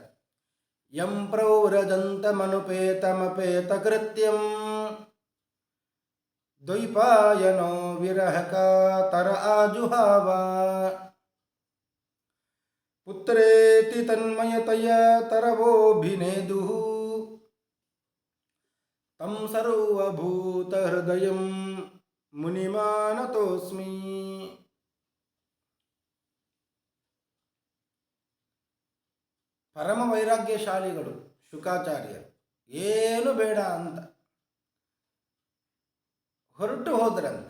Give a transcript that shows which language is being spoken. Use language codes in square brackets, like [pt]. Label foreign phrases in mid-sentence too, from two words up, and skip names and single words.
[sa] ಯಂ ಪ್ರೌರಜಂತಮನುಪೇತಮಪೇತ ಕೃತ್ಯಂ ದ್ವೈಪಾಯನೋ ವಿರಹಕಾತರ ಆಜುಹಾವ ಪುತ್ರೇತಿ ತನ್ಮಯತಯ ತರವೋಭಿನೇದು ತಂ ಸರ್ವಭೂತ ಹೃದಯಂ ಮುನಿಮಾನತೋಸ್ಮಿ. [kn] ಪರಮ ವೈರಾಗ್ಯಶಾಲಿಗಳು ಶುಕಾಚಾರ್ಯರು. ಏನು ಬೇಡ ಅಂತ ಹೊರಟು ಹೋದ್ರಂತೆ.